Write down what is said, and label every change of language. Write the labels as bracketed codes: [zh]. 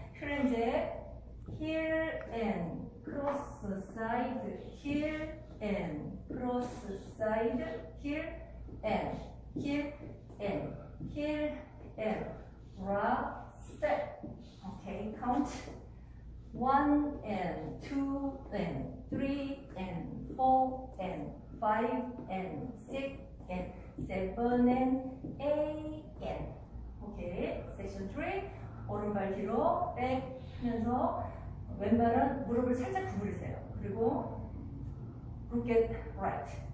[en] 힐앤제 here and cross side, here and cross side, here and here and here and rock step. Okay, count 1 and 2 and 3 and 4 and 5 and 6 and 7 and 8 and. Okay, section 3. [ko] 오른발 뒤로 백 하면서 왼발은 무릎을 살짝 구부리세요. 그리고 [en] look at right.